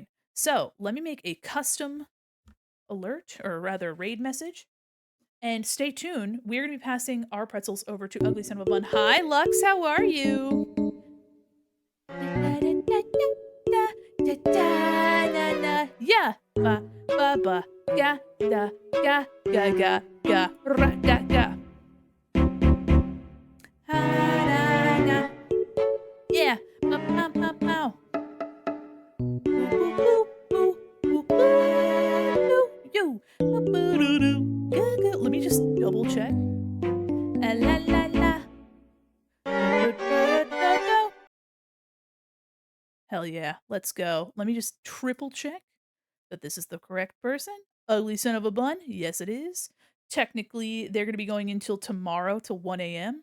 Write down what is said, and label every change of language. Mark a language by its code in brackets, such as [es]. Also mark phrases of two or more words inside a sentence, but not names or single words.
[en] So let me make a custom alert, or rather raid message. And stay tuned. We're going to be passing our pretzels over to Ugly Son of a Bun. Hi, Lux. How are you? Yeah. Ba ba ba. Ga da ga ga ga ga ra ga ga. Ha da ga. Yeah. Ba ba ba ba. Boo boo boo boo boo boo. Yo. Boo boo doo doo. Let me just double check. La la la la. Hell yeah, let's go. Let me just triple check that this is the correct person. Ugly Son of a Bun, yes it is. Technically, they're going to be going until tomorrow to 1 a.m.